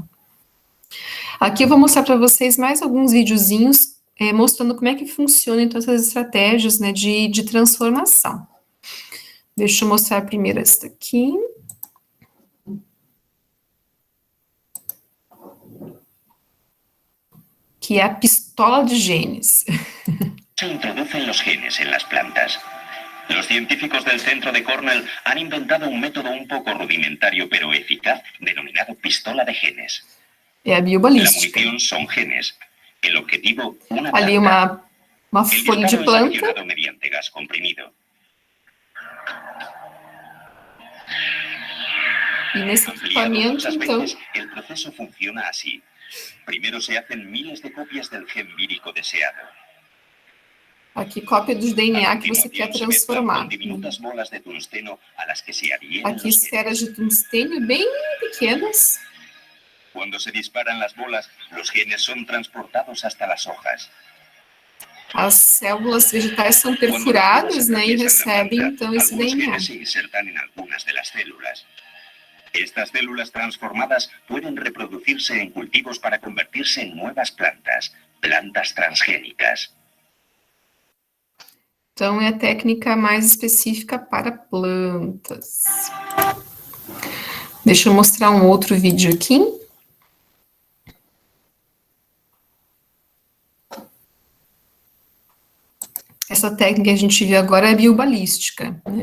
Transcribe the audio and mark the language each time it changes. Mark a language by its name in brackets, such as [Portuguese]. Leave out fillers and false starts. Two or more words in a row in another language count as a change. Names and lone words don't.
[Portuguese] Aqui eu vou mostrar para vocês mais alguns videozinhos mostrando como é que funcionam então essas estratégias, né, de transformação. Deixa eu mostrar primeiro esta aqui. Que é a pistola de genes. [Spanish] Se introducen los genes en las plantas. Los científicos del centro de Cornell han inventado un método un poco rudimentario pero eficaz denominado pistola de genes. [Portuguese] É a [Spanish] La [Portuguese] biobalística. [Spanish] munición son genes. El objetivo, una [Portuguese] Ali [Spanish] planta. [Portuguese] uma [Spanish] El [Portuguese] folha de [Spanish] disparo es [Portuguese] planta. [Spanish] accionado mediante gas comprimido. [Portuguese] E nesse [Spanish] Ampliado [Portuguese] equipamento, [Spanish] muchas [Portuguese] então, [Spanish] veces, el proceso funciona así. Primero se hacen miles de copias del gen vírico deseado. [Portuguese] aqui cópia dos [Spanish] A [Portuguese] DNA que você [Spanish] continuación [Portuguese] quer [Spanish] se mezclan [Portuguese] transformar. [Spanish] con diminutas bolas de tungsteno a las que se adhieren [Portuguese] Aqui [Spanish] los genes. [Portuguese] esferas de tungstênio bem pequenas. [Spanish] Cuando se disparan las bolas, los genes son transportados hasta las hojas. [Portuguese] As células vegetais são [Spanish] Cuando los [Portuguese] perfuradas, [Spanish] genes [Portuguese] né, e [Spanish] atraviesan la [Portuguese] recebem, [Spanish] planta, [Portuguese] então, esse [Spanish] algunos [Portuguese] DNA. [Spanish] genes se insertan en algunas de las células. Estas células transformadas pueden reproducirse en cultivos para convertirse en nuevas plantas, plantas transgénicas. [Portuguese] Então, é a técnica mais específica para plantas. Deixa eu mostrar um outro vídeo aqui. Essa técnica que a gente viu agora é biobalística, né?